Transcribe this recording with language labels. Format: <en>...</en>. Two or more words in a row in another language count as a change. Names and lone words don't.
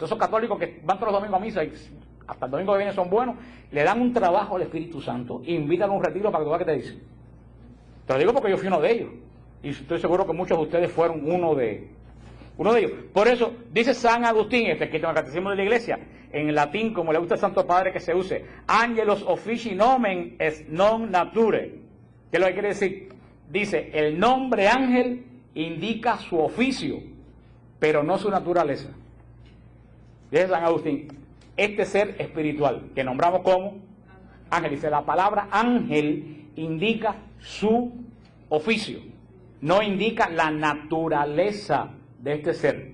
<es>Esos católicos que van todos los domingos a misa y hasta el domingo que viene son buenos, le dan un trabajo al Espíritu Santo e invitan a un retiro para que tú veas qué te dicen. Te lo digo porque yo fui uno de ellos. Y estoy seguro que muchos de ustedes fueron uno de ellos. Por eso dice San Agustín, que en el Catecismo de la Iglesia, en latín, como le gusta al Santo Padre que se use,</es> <la>Angelos officii nomen est non nature.</la> <es>¿Qué es lo que quiere decir? Dice, el nombre ángel indica su oficio, pero no su naturaleza. Dice San Agustín, este ser espiritual, que nombramos como ángel, dice, la palabra ángel indica su oficio, no indica la naturaleza de este ser.</es>